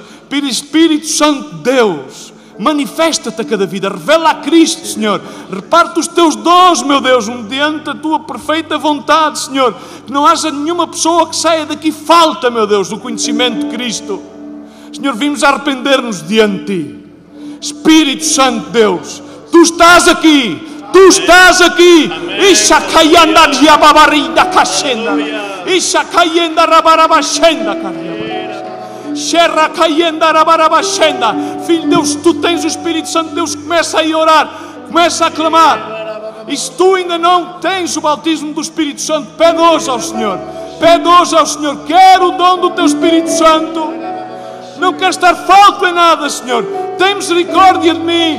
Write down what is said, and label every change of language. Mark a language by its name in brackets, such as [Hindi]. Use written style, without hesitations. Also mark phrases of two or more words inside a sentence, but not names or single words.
[Portuguese] Espírito Santo de Deus, manifesta-te a cada vida, revela a Cristo, Senhor, reparte os Teus dons, meu Deus, mediante a Tua perfeita vontade, Senhor, que não haja nenhuma pessoa que saia daqui falta, meu Deus, do conhecimento de Cristo. Senhor, vimos arrepender-nos diante de Ti. Espírito Santo de Deus, Tu estás aqui, Tu estás aqui. Isha caianda diababarida cachenda, Isha caienda rabarabachenda, Xerra caienda rabarabachenda. Filho de Deus, Tu tens o Espírito Santo de Deus, começa a orar, começa a clamar. E se tu ainda não tens o batismo do Espírito Santo, pede hoje ao Senhor, pede hoje ao Senhor, quero o dom do Teu Espírito Santo. Não quero estar falto em nada, Senhor. Tem misericórdia de mim.